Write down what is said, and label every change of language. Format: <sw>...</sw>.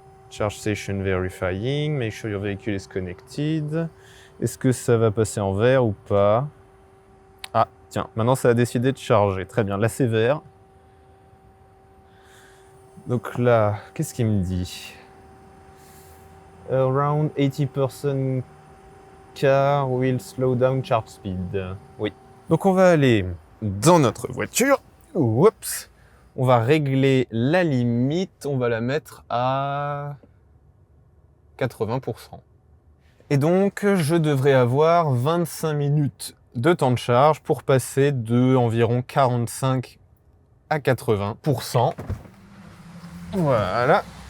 <en>Charge station verifying, make sure your vehicle is connected.</en> <fr>Est-ce que ça va passer en vert ou pas? Ah, tiens, maintenant ça a décidé de charger. Très bien, là c'est vert. Donc là, qu'est-ce qu'il me dit?</fr> <en>Around 80% car will slow down charge speed.</en> <fr>Oui. Donc on va aller dans notre voiture. Oups. On va régler la limite. On va la mettre à 80%. Et donc, je devrais avoir 25 minutes de temps de charge pour passer de environ 45 à 80%. Voilà.</fr>